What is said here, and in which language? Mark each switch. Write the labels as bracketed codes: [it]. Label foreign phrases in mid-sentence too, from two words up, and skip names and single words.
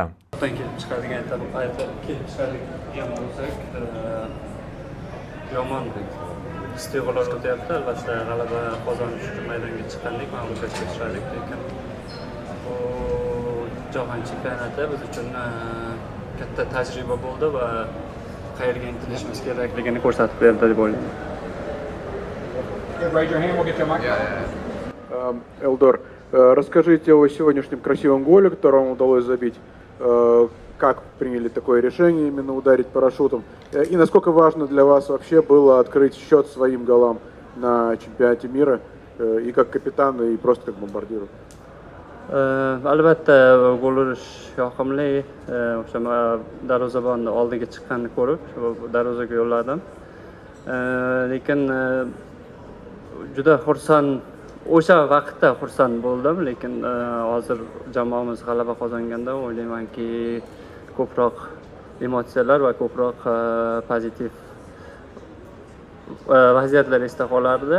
[uz] Kelib chiqadigan bo'lsak, yomondek iste'g'olar o'tyapti. Albatta g'alaba qozonish uchun maydonga chiqqandik, mag'lubiyatga uchradik, lekin bu jahon chempionati biz uchun katta tajriba bo'ldi va qayerga intilishimiz kerakligini ko'rsatib berdi deb o'ylayman. [ru] Элдор, расскажите о сегодняшнем красивом голе, который вам удалось забить. Как приняли такое решение именно ударить парашютом? И насколько важно для вас вообще было открыть счет своим голам на чемпионате мира и как капитан, и просто как бомбардиру? [uz] Albatta gol urish yoqimli. O'sha darvozabonni oldiga chiqqanini ko'rib, darvozaga yo'lladim. Lekin juda xursand, o'sha vaqtda xursand bo'ldim, lekin hozir jamoamiz g'alaba qozonganda o'ylaymanki ko'proq emotsiyalar va ko'proq pozitiv vaziyatlar esda qolardi.